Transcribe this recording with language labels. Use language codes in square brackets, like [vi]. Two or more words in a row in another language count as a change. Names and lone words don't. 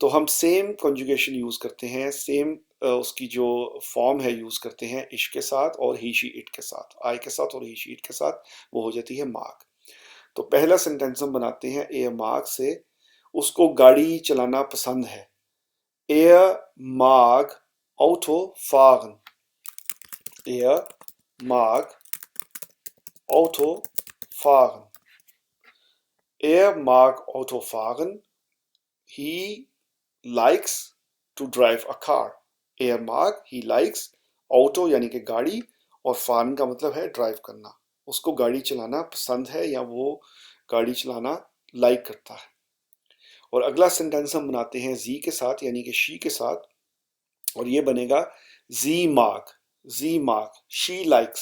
[hi] तो हम सेम कॉन्जुगेशन यूज़ करते हैं, सेम उसकी जो फॉर्म है यूज़ करते हैं इश के साथ और [en] he she it [hi] के साथ, आई के साथ और [en] he she it [hi] के साथ, वो हो जाती है मार्क। तो पहला सेंटेंस हम बनाते हैं [de] er mag [hi] से, उसको गाड़ी चलाना पसंद है। [de] Er mag Auto fahren. Er mag Auto fahren. Er mag Auto fahren. [en] He likes to drive a car. [de] Er mag, [en] he likes, [hi] Auto यानी कि गाड़ी, और fahren का मतलब है ड्राइव करना। उसको गाड़ी चलाना पसंद है या वो गाड़ी चलाना लाइक करता है। और अगला सेंटेंस हम बनाते हैं जी के साथ यानी कि शी के साथ, और ये बनेगा [de] sie mag, sie mag, [en] she likes.